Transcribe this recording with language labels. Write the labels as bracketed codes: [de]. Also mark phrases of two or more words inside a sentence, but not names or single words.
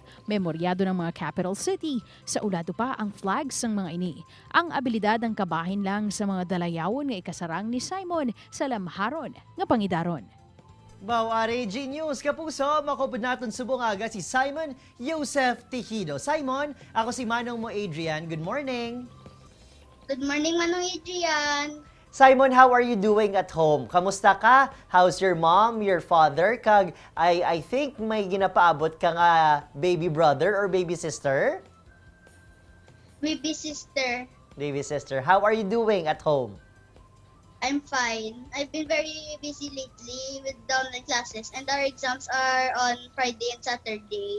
[hil] Memoryado ng mga [en] capital city. [hil] Sa ulado pa ang flags sang mga ini. Ang abilidad ang kabahin lang sa mga dalayawon nga ikasarang ni Simon sa lamharon nga pangidaron. Bawari G-News, kapuso, makupod natin subong aga si Simon Josef Tejido. Simon, ako si Manong mo Adrian. [en] Good morning. Good morning, Manong Adrian. Simon, how are you doing at home? [hil] Kamusta ka? [en] How's your mom, your father? Kag, I think [hil] may ginapaabot ka nga [en] baby brother or baby sister? Baby sister, Baby sister, how are you doing at home? I'm fine. I've been very busy lately with the online classes and our exams are on Friday and Saturday.